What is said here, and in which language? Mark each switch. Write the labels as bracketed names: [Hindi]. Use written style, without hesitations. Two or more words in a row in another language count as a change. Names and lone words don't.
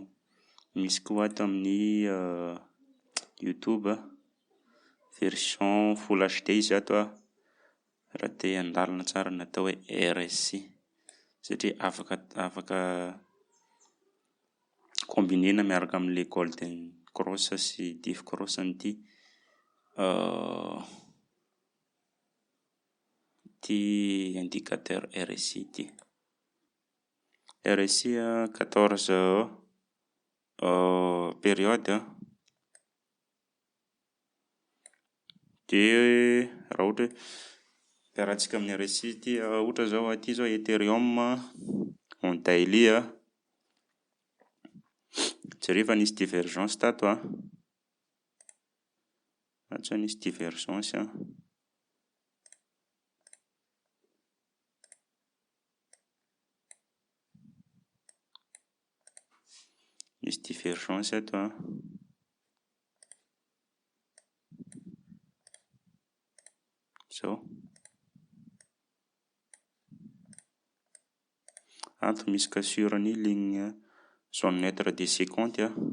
[Malagasy] Misy koa ato amin'ny YouTube version [English] full HD [Malagasy] izy ato raha te handalina tsara ny atao hoe RSI satria afaka combinena miaraka amin'ilay Golden Cross sy [English] diff cross [Malagasy] an'ity indicateur RSI ty. RSI 14 période dia raha ohatra hoe ampiarahantsika amin'ny RSI ty ohatra zao aty zao Ethereum [English] on daily [Malagasy] jereo efa nisy divergence tato ato zao nisy divergence nisy divergence ato zao ato misy cassure ny [French] ligne zone neutre de [Malagasy] 50